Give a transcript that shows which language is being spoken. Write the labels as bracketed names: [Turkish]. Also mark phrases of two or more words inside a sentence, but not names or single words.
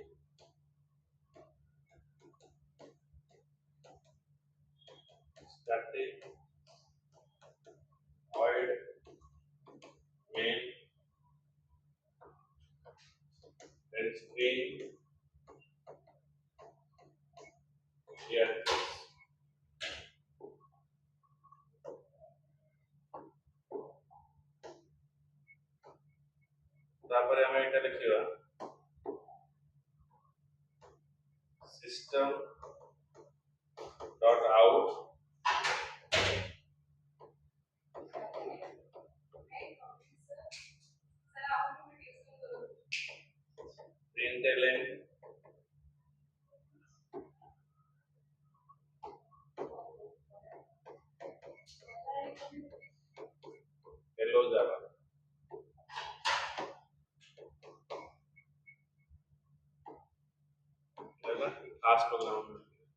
[English] static void main then string here. [Odia] ତାପର ହମେ ଇଟା ଲିଖିବା [English] system dot out println hello java. [Hindi] है ना खास प्रोग्राम